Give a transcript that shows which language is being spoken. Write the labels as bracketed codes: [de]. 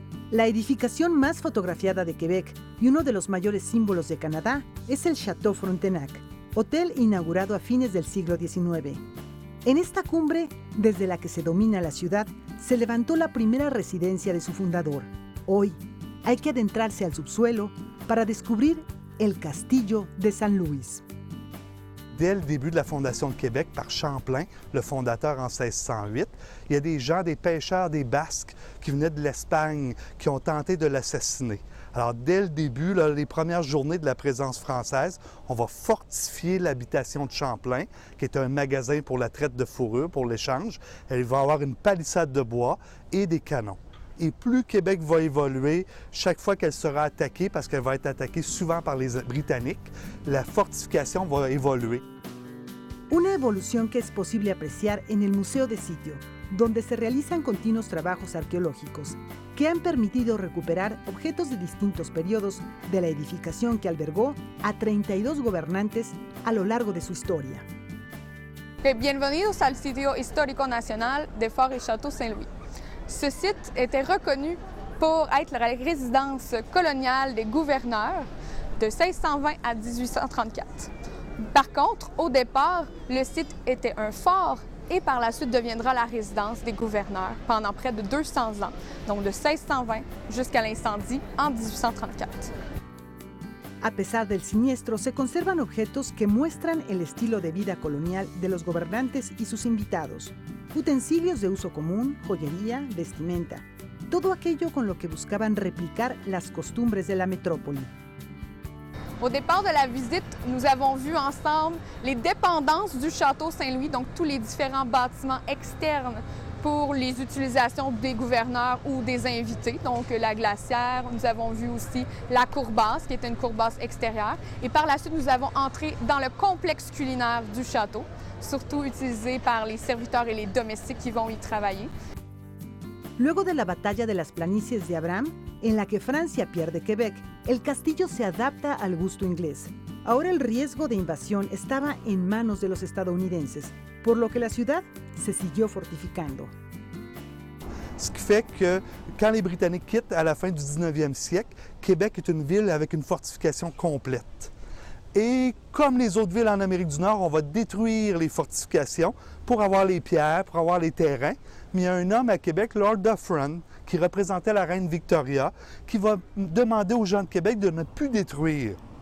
[es] La edificación más fotografiada de Quebec y uno de los mayores símbolos de Canadá es el Château Frontenac, hotel inaugurado a fines del siglo XIX. En esta cumbre, desde la que se domina la ciudad, se levantó la primera residencia de su fundador. Hoy, hay que adentrarse al subsuelo para descubrir el Castillo de San Luis. [fr] Dès le début de la fondation de Québec par Champlain, le fondateur en 1608, il y a des gens, des pêcheurs, des Basques qui venaient de l'Espagne, qui ont tenté de l'assassiner. Alors, dès le début, là, les premières journées de la présence française, on va fortifier l'habitation de Champlain, qui est un magasin pour la traite de fourrure, pour l'échange. Il va y avoir une palissade de bois et des canons. Et plus Québec va évoluer, chaque fois qu'elle sera attaquée, parce qu'elle va être attaquée souvent par les Britanniques, la fortification va évoluer. [es] Una evolución que es posible apreciar en el Museo de Sitio, donde se realizan continuos trabajos arqueológicos que han permitido recuperar objetos de distintos periodos de la edificación que albergó a 32 gobernantes a lo largo de su historia. Bienvenidos al Sitio Histórico Nacional de Fort et Château Saint-Louis. [fr] Ce site était reconnu pour être la résidence coloniale des gouverneurs de 1620 à 1834. Par contre, au départ, le site était un fort et par la suite deviendra la résidence des gouverneurs pendant près de 200 ans, donc de 1620 jusqu'à l'incendie en 1834. [es] A pesar del siniestro, se conservan objetos que muestran el estilo de vida colonial de los gobernantes y sus invitados. Utensilios de uso común, joyería, vestimenta. Todo aquello con lo que buscaban replicar las costumbres de la métropole. [fr] Au départ de la visite, nous avons vu ensemble les dépendances du château Saint-Louis, donc tous les différents bâtiments externes pour les utilisations des gouverneurs ou des invités, donc la glacière. Nous avons vu aussi la cour basse, qui était une cour basse extérieure. Et par la suite, nous avons entré dans le complexe culinaire du château, surtout utilisé par les serviteurs et les domestiques qui vont y travailler. [es] Luego de la batalla de las planicies de Abraham, en la que Francia pierde Quebec, el castillo se adapta al gusto inglés. Ahora el riesgo de invasión estaba en manos de los estadounidenses, por lo que la ciudad se siguió fortificando. [fr] Ce qui fait que quand les Britanniques quittent à la fin du 19e siècle, Québec est une ville avec une fortification complète. Et comme les autres villes en Amérique du Nord, on va détruire les fortifications pour avoir les pierres, pour avoir les terrains. Mais il y a un homme à Québec, Lord Dufferin, qui représentait la reine Victoria, qui va demander aux gens de Québec de ne plus détruire.